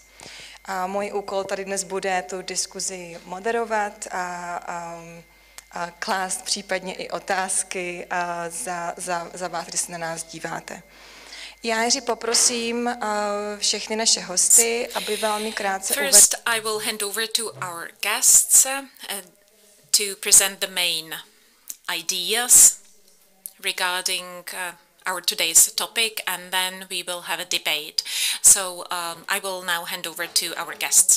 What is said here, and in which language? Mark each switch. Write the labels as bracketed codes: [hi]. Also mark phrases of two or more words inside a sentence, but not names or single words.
[cs] A můj úkol tady dnes bude tu diskuzi moderovat a klást případně i otázky za vás, když se na nás díváte. Já nejdřív poprosím všechny naše hosty, aby velmi krátce [en] First, I will hand over to our guests to present the main ideas regarding our today's topic, and then we will have a debate. So I will now hand over to our guests.